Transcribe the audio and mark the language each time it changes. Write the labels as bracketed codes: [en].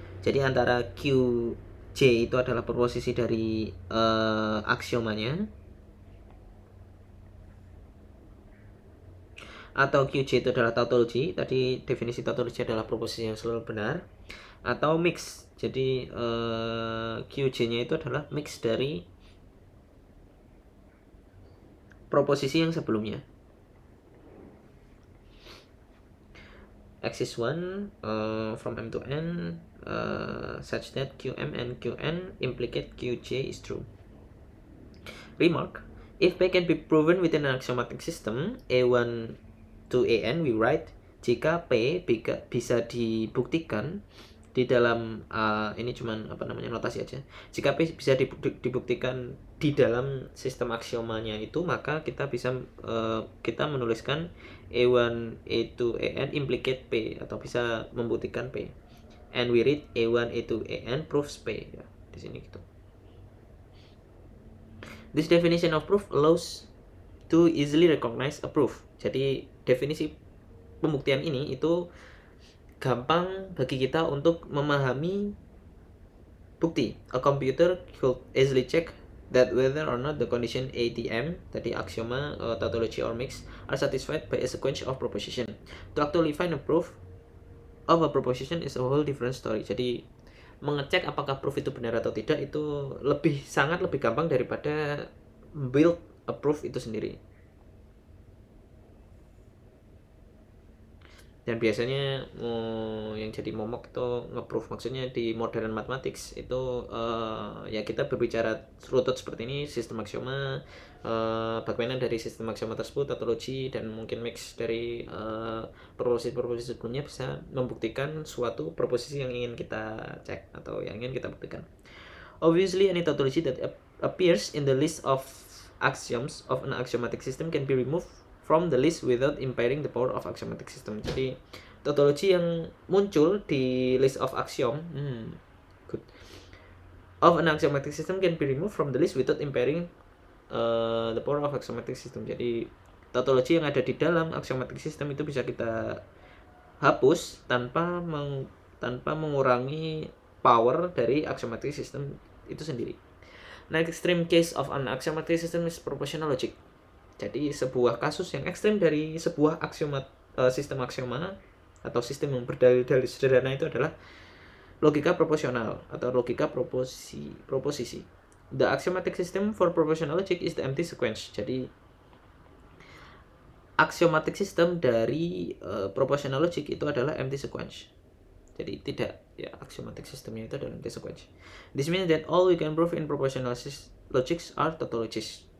[id] Jadi antara QJ itu adalah proposisi dari aksiomanya, atau QJ itu adalah tautology. Tadi definisi tautology adalah proposisi yang selalu benar, atau mix. Jadi QJ-nya itu adalah mix dari proposisi yang sebelumnya. [en] X is 1 from M to N such that Qm and Qn implicate Qj is true. Remark: if P can be proven within an axiomatic system A1 to An, we write, [id] jika P bisa dibuktikan di dalam ini cuman notasi aja. Jika P bisa dibuktikan di dalam sistem aksiomanya itu, maka kita bisa kita menuliskan A1, A2, An implicate P, atau bisa membuktikan P. [en] And we read A1, A2, An proves P. [id] Ya, di sini gitu. [en] This definition of proof allows to easily recognize a proof. [id] Jadi definisi pembuktian ini itu gampang bagi kita untuk memahami bukti. [en] A computer could easily check that whether or not the condition ATM, [id] tadi axioma, [en] tautology or mix, are satisfied by a sequence of proposition. To actually find a proof of a proposition is a whole different story. [id] Jadi mengecek apakah proof itu benar atau tidak itu sangat lebih gampang daripada [en] build a proof [id] itu sendiri. Dan biasanya yang jadi momok itu nge-proof, maksudnya di modern mathematics itu ya kita berbicara rutut seperti ini, sistem aksioma, bagaimana dari sistem aksioma tersebut tautologi dan mungkin mix dari proposisi-proposisi sebelumnya bisa membuktikan suatu proposisi yang ingin kita cek atau yang ingin kita buktikan. [en] Obviously, any tautology that appears in the list of axioms of an axiomatic system can be removed from the list without impairing the power of axiomatic system. [id] Jadi tautology yang muncul di [en] list of axiom good of an axiomatic system can be removed from the list without impairing the power of axiomatic system. [id] Jadi tautology yang ada di dalam axiomatic system itu bisa kita hapus tanpa mengurangi power dari axiomatic system itu sendiri. [en] Next extreme case of an axiomatic system is propositional logic. [id] Jadi sebuah kasus yang ekstrim dari sebuah sistem aksioma atau sistem yang berdalil-dalil sederhana itu adalah logika proporsional atau logika proposisi. [en] The axiomatic system for propositional logic is the empty sequence. [id] Jadi axiomatic system dari propositional logic itu adalah empty sequence. Jadi tidak, ya, axiomatic systemnya itu adalah empty sequence. [en] This means that all we can prove in propositional logics are tautologies.